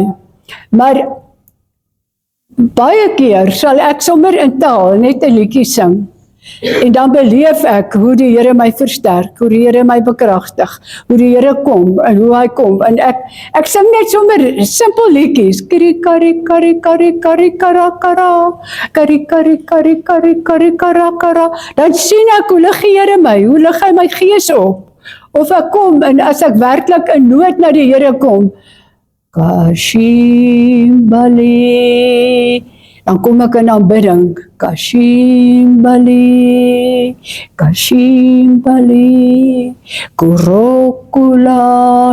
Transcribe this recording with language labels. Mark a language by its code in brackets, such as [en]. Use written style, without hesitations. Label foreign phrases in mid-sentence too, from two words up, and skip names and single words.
[af] Maar baie keer sal ek sommer in taal net 'n liedjie sing. En dan beleef ek hoe die Here my versterk, hoe die Here my bekragtig, hoe die Here kom en hoe hy kom. En ek sing net sommer simpel liedjies. Kari kari kari kari kari kara kara. Kari kari kari kari kari kara kara. Dan sien ek hoe lig die Here my, hoe lig hy my gees op. Of ek kom en as ek werklik in nood na die Here kom, Kashimbali. Dan kom ek in aanbidding, Kashimbali, Kashimbali, Kurokula.